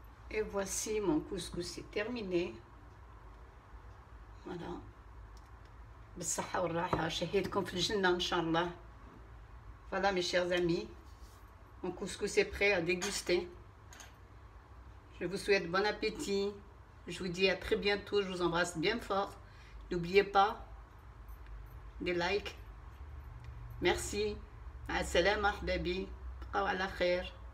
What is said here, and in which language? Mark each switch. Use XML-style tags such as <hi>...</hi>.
<fr>Et voici mon couscous est terminé. Voilà.</fr> <ar>بالصحة والراحة شهيتكم في الجنة إن شاء الله.</ar> <fr>Voilà mes chers amis, mon couscous est prêt à déguster. Je vous souhaite bon appétit. Je vous dis à très bientôt. Je vous embrasse bien fort. N'oubliez pas des likes. Merci.</fr> <ar>مع السلامة حبايبي. بقاو على خير.</ar>